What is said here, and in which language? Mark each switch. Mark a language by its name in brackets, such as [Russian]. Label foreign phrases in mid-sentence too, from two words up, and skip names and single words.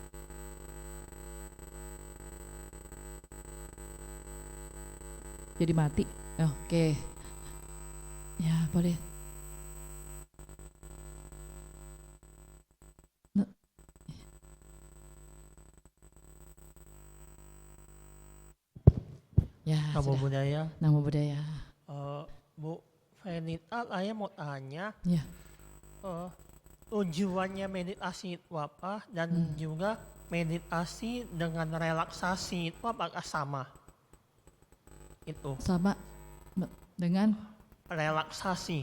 [Indonesian] Jadi mati. Oke. Ya, boleh. Ya, [Pali] Namo [Indonesian] sudah. [Pali] Buddhaya. Namo Buddhaya. [Indonesian] Bu Venita, saya mau tanya, Ya. tujuannya meditasi itu apa, dan juga meditasi dengan relaksasi itu apakah sama? Itu Sama dengan relaksasi.